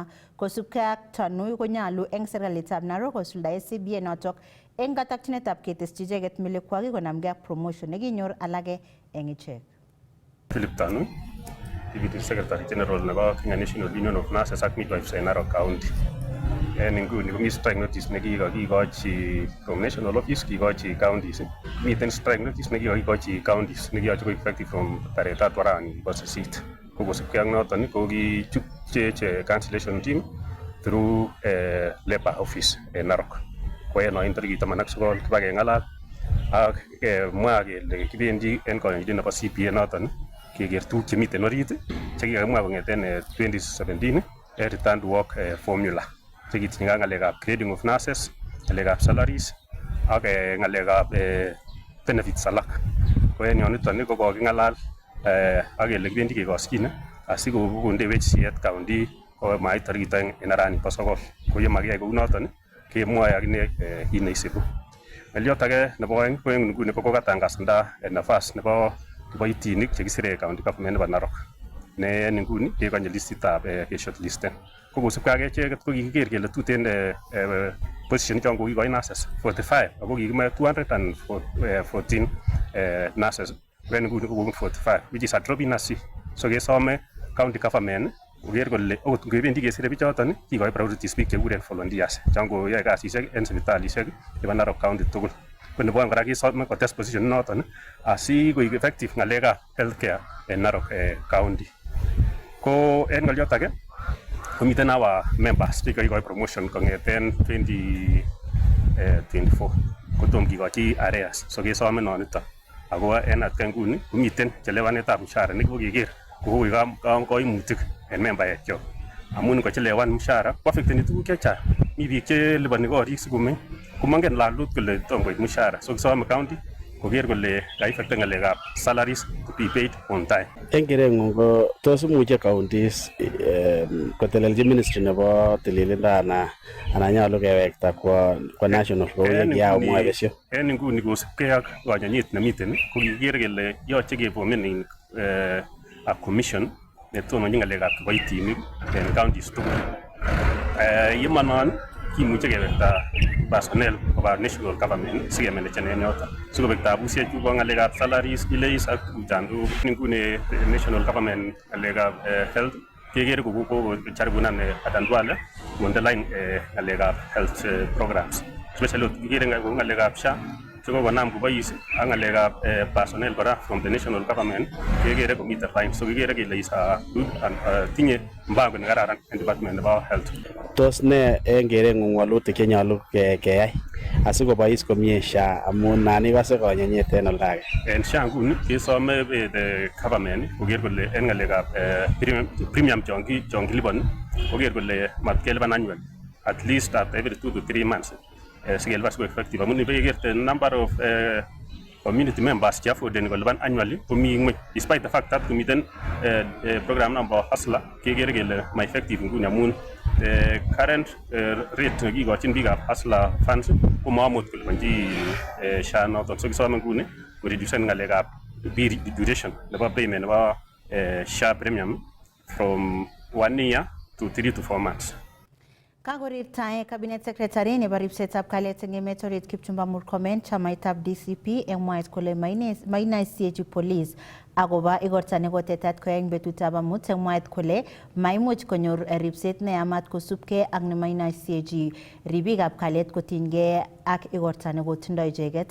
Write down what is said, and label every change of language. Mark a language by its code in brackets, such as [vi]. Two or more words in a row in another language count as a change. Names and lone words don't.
[kln] Kosubkei ak Chanui konyalu eng serikalitab Narok kosuldae CBA notok eng katakchinetab ketesyi icheket melekwak konamgei ak promotion nekinyor alage eng ichek. Philip Chanui, [en] Deputy Secretary General [kln] nebo Kenya National Union of Nurses ak Midwives en Narok County. En inguni komi [en] strike notice [kln] nekikikochi [en] from National Office [kln] kikochi counties. Miten [en] strike notice [kln] nekikikochi counties nekiyoche koik [en] effective from [kln] tarehe 3 arawani bo 8. Kosubkei ak noton kokichupchech [en] cancellation team through Labour Office [kln] en Narok. Koen tarikit 19 kibakeng'alal ak mwa kele kibendi en koyonjinet nebo CBA noton keker tuguk chemiten orit chekikakimwa kong'eten 2017 [en] return to work formula [kln] chekitinye ng'alekab [en] grading of nurses, [kln] ng'alekab salaries ak ng'alekab benefits alak. Ko en yoniton ko koking'alal ak kele kibendi kekosyine asikokondewech siyet county komait tarikit 2 en arawani bo 9. Ko ye makiyai kou noton kemwoe akine kit neisibu. Ng'olyot age nebo oeng ko en nguni kokatangazanda nafas nebo kiboitinik chekisire county government nebo Narok ne en nguni kekonye listitab keshortlisten. Ko kosubkei ak echeket ko kikiker kele tuten position chon kokikoi nurses 45 ako kikimoe 214 nurses. En nguni ko [en] 45 which is a drop in a sea. So kesome county government koker kole okot ngebendi kesire bichoton kikoi priorities biik chekuren volunteers chon koyoe kasisiek en sipitalisiek chebo Narok County tugul. Ko nebo kora kesome kotes position noton asikoik effective ng'alekab healthcare en Narok County. Ko en ng'olyot age komiten our members chekikoi promotion kong'eten 2024 kotom kikochi arrears. So kesome noniton ako en atkan nguni komiten chelewanetab mshahara nekikokeker kokoik koimutik en membaekyok amun kochelewan mshahara koaffecteni tuguk chechang. Mi biik cheliponi korik sikomeny komongen landlord kole tom koit mshahara. So kisome county koker kole kaeffecten ng'alekab salaries to be paid on time. En kereng'ung ko tos imuche counties kotelelchi ministry nebo tililindo anan nyolu kewekta kwa national kou yekiamwa besyo? En nguni kosubkei ak konyonyet nemiten ko kikiker kele yoche keformen a commission netononjin ng'alekab kiboitinik en counties tugul. Yemonon kimuche kewekta personnel koba national government sikemanagenen yoton sikobek tabusiek chu bo ng'alekab salaries, delays ak tuguchan tugul. Nguni national government ng'alekab health kekere kokocharikunan Adan Duale konde line ng'alekab health programs especially kikere ng'alekab SHA chekokonam kobois ak ng'alekab personnel kora from the national government kekere komiten line. So kikere kele tinye mpango nekararan en department nebo health. Tos ne en kereng'ung walutik chenyolu keyai asikobois komie SHA amun nan ikose konyonyet en oldage? En SHA nguni kesome government koker kole en ng'alekab premium chon kiliponi koker kole matkelipan annual at least at every 2 to 3 months sikelipan siko effective amun ibekerte number of community members che affordeni kolipan annually komi ng'weny despite the fact that komiten program number Hustler kekere kele ma effective nguni amun current rate nekikochin biikab Hustler funds ko maamut kolipanchi SHA noton. So kisome nguni koreducen ng'alekab duration nebo payment nebo SHA premium from 1 year to 3 to 4 months. Kakorirtae Cabinet Secretary nebo ripsetab kalyet eng emet orit Kipchumba Murkomen chamaitab DCP eng mwaet kole mainaisiechi police akobo igorta nekotetat koyai eng betutab amut eng mwaet kole maimuch konyor ripset neyamat kosubkei ak nemainaisiechi ribikab kalyet kotinygei ak igorta nekotindoi icheket.